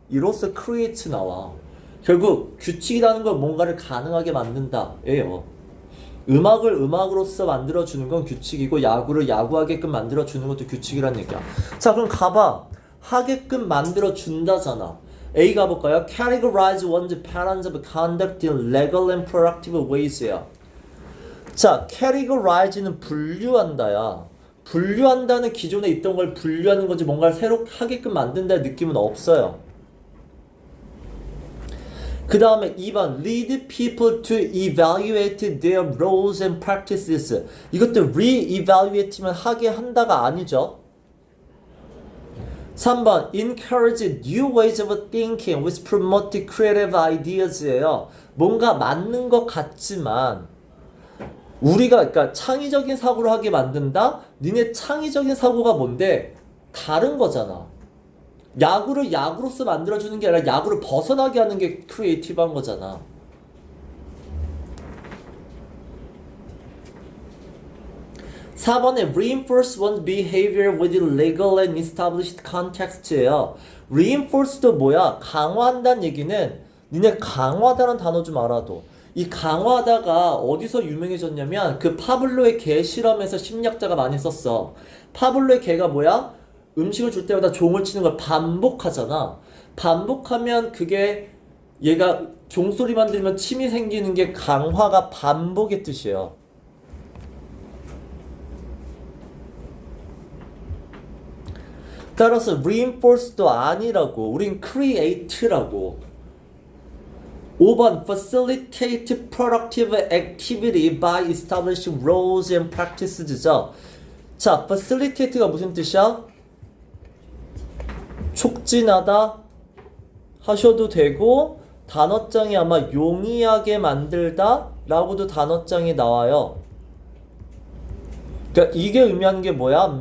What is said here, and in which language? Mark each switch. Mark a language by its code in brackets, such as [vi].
[ko] 이로써 create 나와. 결국 규칙이라는 걸 뭔가를 가능하게 만든다 예요. 음악을 음악으로서 만들어주는 건 규칙이고 야구를 야구하게끔 만들어주는 것도 규칙이란 얘기야. 자 그럼 가봐. 하게끔 만들어준다잖아. A 가볼까요? [en] Categorize one's patterns of conduct in legal and productive ways야. [ko] 자, categorize는 분류한다야. 분류한다는 기존에 있던 걸 분류하는 거지 뭔가를 새로 하게끔 만든다는 느낌은 없어요. 그 다음에 2번 [en] lead people to evaluate their roles and practices. [ko] 이것도 re-evaluate면 하게 한다가 아니죠. [en] 3번 encourage new ways of thinking which promote creative ideas예요. [ko] 뭔가 맞는 것 같지만 우리가 그러니까 창의적인 사고를 하게 만든다? 니네 창의적인 사고가 뭔데? 다른 거잖아. 야구를 야구로서 만들어주는 게 아니라 야구를 벗어나게 하는 게 크리에이티브한 거잖아. [en] (4번에) reinforce one's behavior within legal and established context예요. [ko] reinforce도 뭐야? 강화한다는 얘기는 니네 강화하다는 단어 좀 알아도 이 강화하다가 어디서 유명해졌냐면 그 파블로의 개 실험에서 심리학자가 많이 썼어. 파블로의 개가 뭐야? 음식을 줄 때마다 종을 치는 걸 반복하잖아. 반복하면 그게 얘가 종소리만 들으면 침이 생기는 게 강화가 반복의 뜻이에요. 따라서 reinforce도 아니라고. 우린 create라고. [en] 5번 facilitate productive activity by establishing roles and practices죠. [ko] 자, facilitate가 무슨 뜻이야? 촉진하다 하셔도 되고 단어장이 아마 용이하게 만들다 라고도 단어장이 나와요. 그러니까 이게 의미하는 게 뭐야?